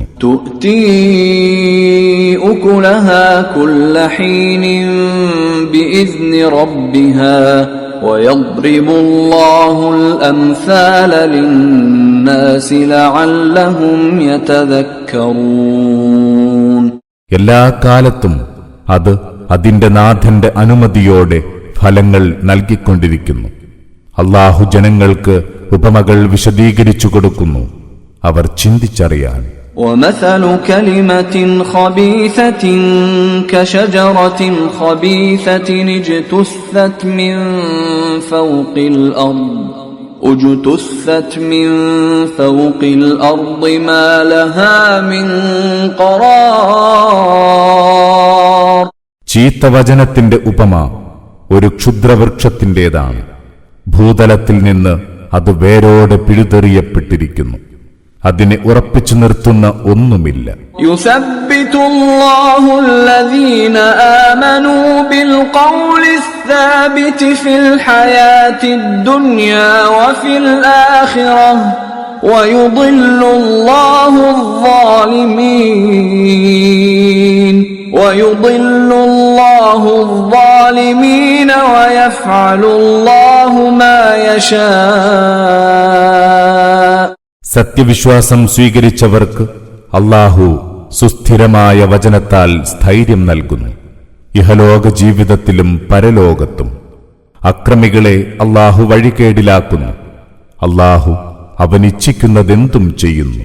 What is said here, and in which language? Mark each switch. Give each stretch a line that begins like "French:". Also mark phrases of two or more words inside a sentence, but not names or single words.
Arabic: تؤتي أكلها كل حين بإذن ربها ويضرب الله الأمثال للناس لعلهم يتذكرون.
Malayalam: എല്ലാ കാലത്തും അത് അതിന്റെ നാഥന്റെ അനുമതിയോടെ ഫലങ്ങൾ നൽകിക്കൊണ്ടിരിക്കുന്നു. അല്ലാഹു ജനങ്ങൾക്ക് ഉപമകൾ വിശദീകരിച്ചു കൊടുക്കുന്നു, അവർ ചിന്തിച്ചറിയാൻ.
Arabic: وَمَثَلُ كَلِمَةٍ خَبِيثَةٍ كَشَجَرَةٍ خَبِيثَةٍ اجْتُثَّتْ مِنْ فَوْقِ الْأَرْضِ مَا لَهَا مِنْ قَرَارٍ.
Malayalam: ചീത്ത വചനത്തിന്റെ ഉപമ ഒരു ക്ഷുദ്രവൃക്ഷത്തിന്റേതാണ്. ഭൂതലത്തിൽ നിന്ന് അത് വേരോടെ പിഴുതെറിയപ്പെട്ടിരിക്കുന്നു. അതിനെ ഉറപ്പിച്ചു നിർത്തുന്ന ഒന്നുമില്ല.
Arabic: يثبت الله الذين آمنوا بالقول الثابت في الحياة الدنيا وفي الآخرة ويضل الله الظالمين ويفعل الله ما يشاء.
Malayalam: സത്യവിശ്വാസം സ്വീകരിച്ചവർക്ക് അല്ലാഹു സുസ്ഥിരമായ വചനത്താൽ സ്ഥൈര്യം നൽകുന്നു, ഇഹലോക ജീവിതത്തിലും പരലോകത്തും. അക്രമികളെ അല്ലാഹു വഴികേടിലാക്കുന്നു. അല്ലാഹു അവനിച്ഛിക്കുന്നതെന്തും ചെയ്യുന്നു.